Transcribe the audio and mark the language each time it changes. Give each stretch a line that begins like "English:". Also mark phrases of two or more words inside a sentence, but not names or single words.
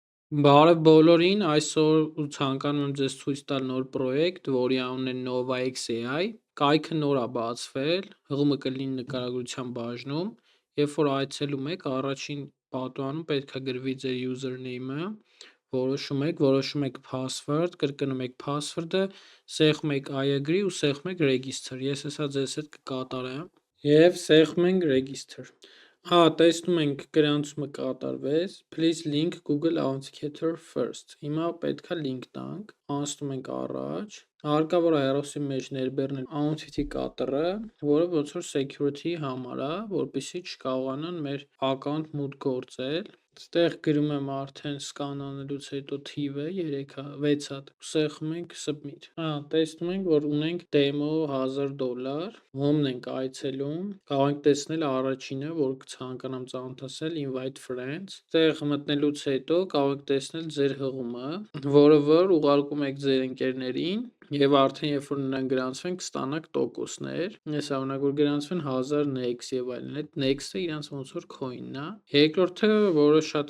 Armenian: Բարև բոլորին, այսօր ցանկանում եմ ձեզ ցույց տալ նոր պրոյեկտ, որի անունն է NovaX AI, կայքը նոր է բացվել, հղումը կլինի նկարագրության բաժնում, երբ որ այցելում եք, առաջին պատուհանում պետք է գրվի ձեր username-ը, որոշում եք password, կրկնում եք password-ը, սեղմում եք
English: I agree
Armenian: ու սեղմում եք register, ես հեսա ձեզ հետ կկատարեմ և սեղմում ենք register։ Տեսնում ենք գրանցումը կատարվեց,
English: please link Google Authenticator first,
Armenian: հիմա պետք է link տանք, անցնում ենք առաջ, հարկավոր է հեռախոսի մեջ ներբեռնել Authenticator-ը, որը ոնց որ security համար է, որպեսզի չկարողանան մեր account մուտք գործել, ստեղ գրում եմ արդեն սկանանելուց հետո թիվը 6 հատ, սեղմում ենք submit, տեսնում ենք, որ ունենք demo $1000, home-ն ենք այցելում, կարող ենք տեսնել առաջինը, որ ցանկանամ ծանոթացնել
English: invite friends,
Armenian: ստեղ մտնելուց հետո կարող եք տեսնել ձեր հղումը, որը որ ուղարկում եք ձեր ընկերներին և արդեն երբ որ նրանք գրանցվեն կստանաք տոկոսներ, օրինակ որ գրանցվեն 1000 NEX և այլն, այդ NEX-ը իրանց ոնց որ coin-ն է, երկրորդը, որը շատ